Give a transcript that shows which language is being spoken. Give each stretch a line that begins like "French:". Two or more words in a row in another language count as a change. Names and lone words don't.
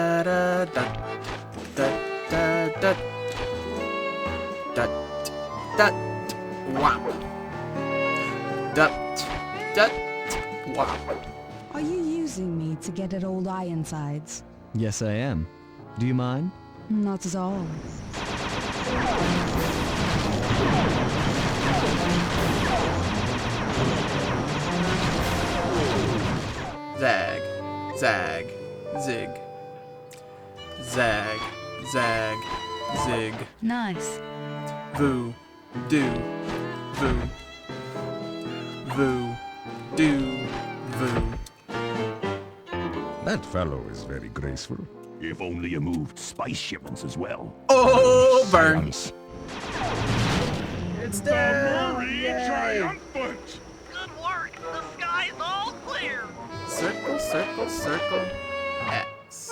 English: Wow. Wow. Are you using me to get at old Ironsides? Yes, I am. Do you mind? Not at all. Zag, zag, zig. Zag, zag, zig. Nice. Voo, do, voo. Voo, do, voo. That fellow is very graceful. If only you moved spice shipments as well. Oh, burn. Silence. It's The down. Murray Yay. triumphant! Good work! The sky's all clear! Circle, circle, circle, X.